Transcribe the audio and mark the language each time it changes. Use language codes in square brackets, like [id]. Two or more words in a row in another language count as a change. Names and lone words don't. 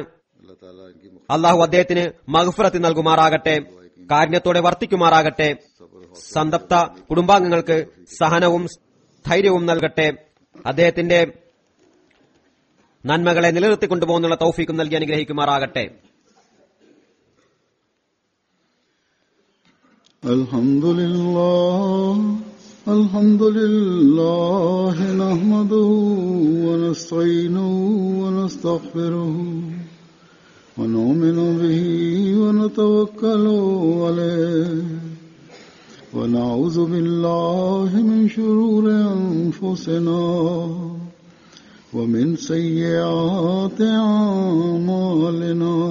[ml] അള്ളാഹു അദ്ദേഹത്തിന് മഗ്ഫിറത്ത് നൽകുമാറാകട്ടെ, കാരുണ്യത്തോടെ വർത്തിക്കുമാറാകട്ടെ. സന്തപ്ത കുടുംബാംഗങ്ങൾക്ക് സഹനവും ധൈര്യവും നൽകട്ടെ. അദ്ദേഹത്തിന്റെ നന്മകളെ നിലനിർത്തിക്കൊണ്ടുപോകുന്നുള്ള തൗഫീഖും നൽകി അനുഗ്രഹിക്കുമാറാകട്ടെ. [ar] الحمد لله نحمده ونستعينه ونستغفره ونؤمن به ونتوكل عليه ونعوذ بالله من شرور أنفسنا ومن سيئات أعمالنا